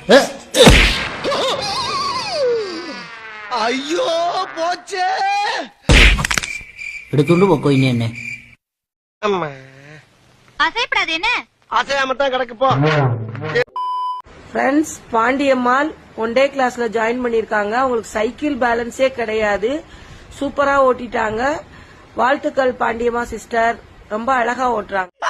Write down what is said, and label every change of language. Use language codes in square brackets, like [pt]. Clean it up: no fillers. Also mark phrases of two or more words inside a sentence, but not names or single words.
[ta] ஐயோ போச்சே. [ml] എടുത്തോണ്ട് പോക്കോ ഇനി എന്നെ. [ta] அசையாமத்தான் கிடக்கு போ. ஃப்ரெண்ட்ஸ், பாண்டியம்மாள் [en] one day [ta] கிளாஸ்ல ஜாயின் பண்ணிருக்காங்க. அவங்களுக்கு சைக்கிள் பேலன்ஸே கிடையாது. சூப்பரா ஓட்டிட்டாங்க. வாழ்த்துக்கள் பாண்டியம்மா சிஸ்டர், ரொம்ப அழகா ஓட்டுறாங்க.